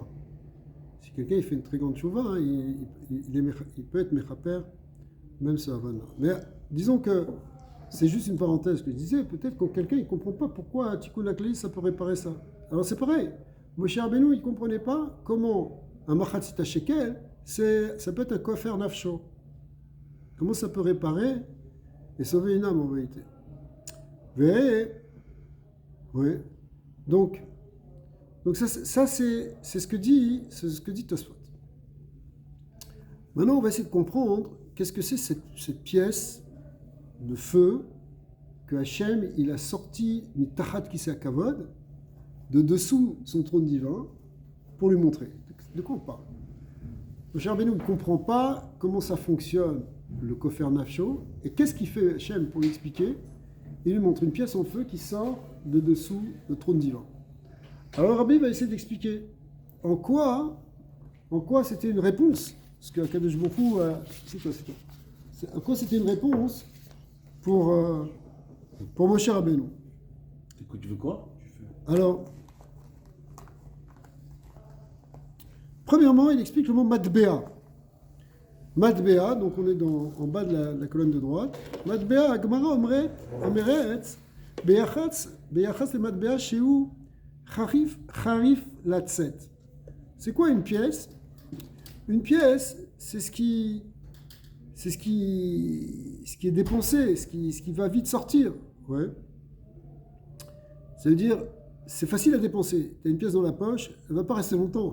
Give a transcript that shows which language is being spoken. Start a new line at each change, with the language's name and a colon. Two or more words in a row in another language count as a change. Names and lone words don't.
French: Si quelqu'un il fait une très grande tchouva, hein, il peut être mechaper, même ce Havana. Mais disons que c'est juste une parenthèse que je disais, peut-être que quelqu'un ne comprend pas pourquoi Tikkun HaKlali, ça peut réparer ça. Alors c'est pareil, Moshe Rabbeinu, il ne comprenait pas comment un
Hebrew: מחצית השקל,
French: ça peut être un
Hebrew: כופר נפשו.
French: Comment ça peut réparer et sauver une âme en vérité. Oui. Donc ça c'est ce que dit Tosfot. Maintenant, on va essayer de comprendre qu'est-ce que c'est cette pièce de feu que Hachem il a sorti
Hebrew: מתחת כסא הכבוד
French: de dessous son trône divin pour lui montrer. De quoi on parle? Moshe Rabbeinu ne comprend pas comment ça fonctionne le
Hebrew: כופר נפשו
French: et qu'est-ce qu'il fait Hachem pour lui expliquer. Il lui montre une pièce en feu qui sort de dessous le trône divin. Alors Rabbi va essayer d'expliquer en quoi c'était une réponse. Parce que Kadosh Baruch Hu, c'est toi. En quoi c'était une réponse pour Moshe Rabbeinu. Écoute, tu veux quoi? Alors, premièrement, il explique le mot matbea. Matbea, donc on est en bas de la colonne de droite.
Hebrew: מטבע, הגמרא אומרת, ביחץ למטבע שהוא חריף לצאת.
French: C'est quoi une pièce? Une pièce, c'est ce qui est dépensé, ce qui va vite sortir. Ouais. Ça veut dire, c'est facile à dépenser. Tu as une pièce dans la poche, elle ne va pas rester longtemps.